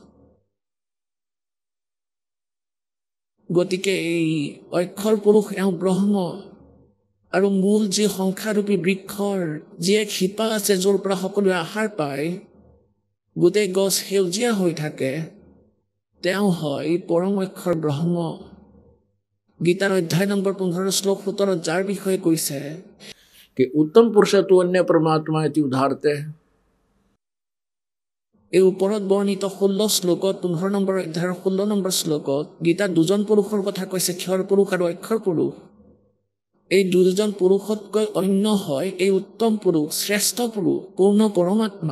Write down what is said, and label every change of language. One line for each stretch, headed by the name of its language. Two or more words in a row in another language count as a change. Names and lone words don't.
Assamese: গতিকে এই অক্ষৰ পুৰুষ এওঁ ব্ৰহ্ম, আৰু মূল যি সংসাৰৰূপী বৃক্ষৰ যি এক শিপা আছে, য'ৰ পৰা সকলোৱে আহাৰ পায়, গোটেই গছ সেউজীয়া হৈ থাকে, তেওঁ হয় পৰম অক্ষৰ ব্ৰহ্ম। গীতাৰ অধ্যায় নম্বৰ 15 শ্লোক 17 যাৰ বিষয়ে কৈছে
Sanskrit: कि उत्तम पुरुष तू अन्य परमात्मा इति उदाहरते।
Assamese: এই ওপৰত বৰ্ণিত 16 শ্লোকত 15 নম্বৰ অধ্যায়ৰ 16 নম্বৰ শ্লোকত গীতাৰ দুজন পুৰুষৰ কথা কৈছে, ক্ষৰ পুৰুষ আৰু অক্ষৰ পুৰুষ। এই দুজন পুৰুষতকৈ অন্য হয় এই উত্তম পুৰুষ, শ্ৰেষ্ঠ পুৰুষ, পূৰ্ণ পৰমাত্মা।